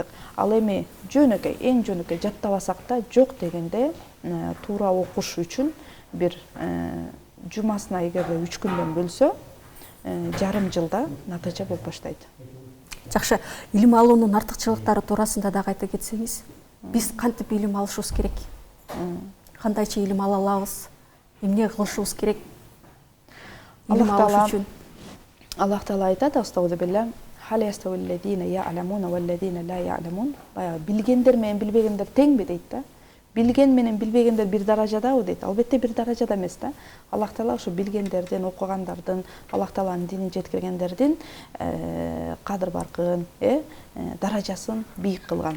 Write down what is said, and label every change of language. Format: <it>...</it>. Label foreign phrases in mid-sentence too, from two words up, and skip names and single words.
<ky>Ал эми жөнөкөй, эң жөнөкөй жаттабасак да жок дегенде туура окуш үчүн бир жумасына эгерде 3 күндөн бөлсө, жарым жылда натыйжа болуп баштайт. Жакшы, илим алуунун артыкчылыктары туурасында да айта кетсеңиз, биз кантип илим алышыбыз керек? Кандайча илим ала алабыз? Эмне кылышыбыз керек? Илим алыш үчүн. Аллах Таала айтат: "Астагфирулла,</ky> <ar>هل يستوي الذين يعلمون والذين لا يعلمون."</ar> <ky>Баягы билгендер менен билбегендер теңби дейт да. Билген менен билбегендер бир даражадабы дейт. Албетте бир даражада эмес да. Аллах Таала ошо билгендердин, окугандардын, Аллах Тааланын динин жеткиргендердин кадыр баркын, даражасын бийик кылган.</ky>